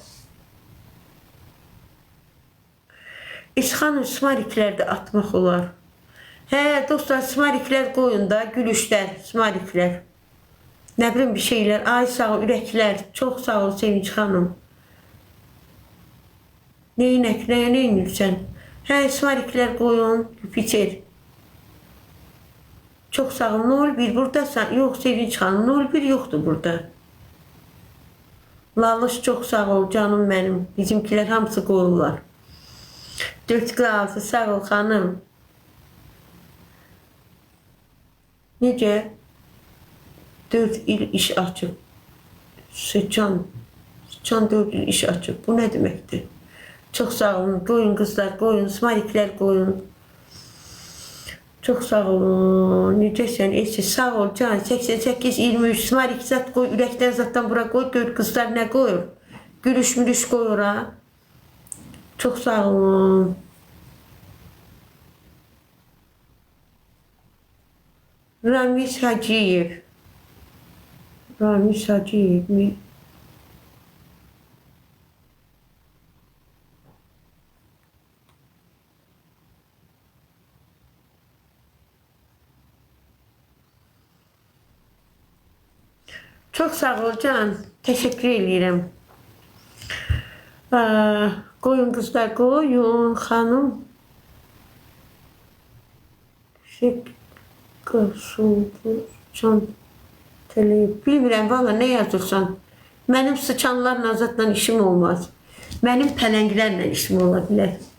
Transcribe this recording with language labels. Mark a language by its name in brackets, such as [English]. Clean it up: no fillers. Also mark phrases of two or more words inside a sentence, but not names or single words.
[Azerbaijani] İsxanın smariklər də atmaq olar. Hə, dostlar, smariklər qoyun da, gülüşlər, smariklər. Nə bilim bir şeylər. Ay sağ ol, ürəklər. Çox sağ ol Sevinç xanım. Neynirsən? Hə, smariklər qoyun, Jüpiter. Çok sağ ol. 01 buradasan. [Turkish] Yok Sevinç xanım. 01 yoktu burada. Lalış çok sağ ol canım benim. [Azerbaijani] Bizimkiler hamısı qoyurlar. 4-6 sağ ol xanım. Necə? 4 il iş açıb. Sıçan 4 il iş açıb. [Turkish] Bu ne demektir? [Azerbaijani] Çok sağ olun. Qoyun qızlar, qoyun. Smariklər qoyun. Çok sağ olun. Necəsən? Eşi sağ ol can. 88-23 smarik zat qoy. Ürəkdən zatdan bura qoy. Gör qızlar nə qoyur? Gülüş qoyur ha. Çok sağ olun. Ramiz Hacıyev mi? Çok sağ ol can. [Turkish] Teşekkür ederim. [Azerbaijani] Qoyun qızlar, qoyun xanım. Can bilmirəm valla ne yazırsan. Mənim sıçanlarla zatla işim olmaz. Mənim pələnglərlə işim ola bilər.